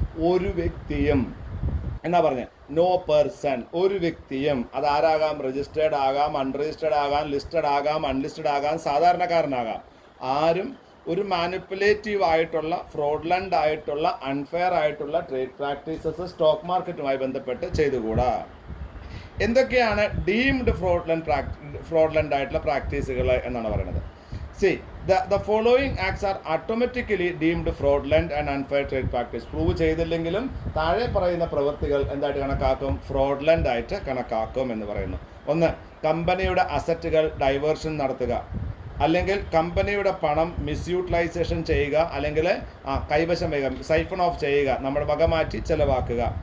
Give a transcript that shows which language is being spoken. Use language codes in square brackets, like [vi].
[ml] ഒരു വ്യക്തിയും എന്നാ പറഞ്ഞത്, നോ പേഴ്സൺ, ഒരു വ്യക്തിയും, അതാരാകാം, രജിസ്റ്റേർഡ് ആകാം, അൺരജിസ്റ്റേർഡ് ആകാം, ലിസ്റ്റഡ് ആകാം, അൺലിസ്റ്റഡ് ആകാം, സാധാരണക്കാരനാകാം, ആരും ഒരു മാനിപ്പുലേറ്റീവ് ആയിട്ടുള്ള, ഫ്രോഡുലന്റ് ആയിട്ടുള്ള, അൺഫെയർ ആയിട്ടുള്ള ട്രേഡ് പ്രാക്ടീസസ് സ്റ്റോക്ക് മാർക്കറ്റുമായി ബന്ധപ്പെട്ട് ചെയ്തുകൂടാ. എന്തൊക്കെയാണ് ഡീംഡ് ഫ്രോഡുലന്റ് ആയിട്ടുള്ള പ്രാക്ടീസുകൾ എന്നാണ് പറയുന്നത്. [en] See, the following acts are automatically deemed fraudulent and unfair trade practice. [ml] Prove ചെയ്തില്ലെങ്കിലും താഴെ പറയുന്ന പ്രവൃത്തികൾ എന്തായിട്ട് കണക്കാക്കും, ഫ്രോഡുലന്റ് ആയിട്ട് കണക്കാക്കും എന്ന് പറയുന്നു. 1, കമ്പനിയുടെ അസറ്റുകൾ ഡൈവേർഷൻ നടത്തുക, അല്ലെങ്കിൽ കമ്പനിയുടെ പണം മിസ്യൂട്ടിലൈസേഷൻ ചെയ്യുക, അല്ലെങ്കിൽ കൈവശം വയ്ക്കുക, സൈഫൺ ഓഫ് ചെയ്യുക, നമ്മുടെ വക മാറ്റി ചെലവാക്കുക.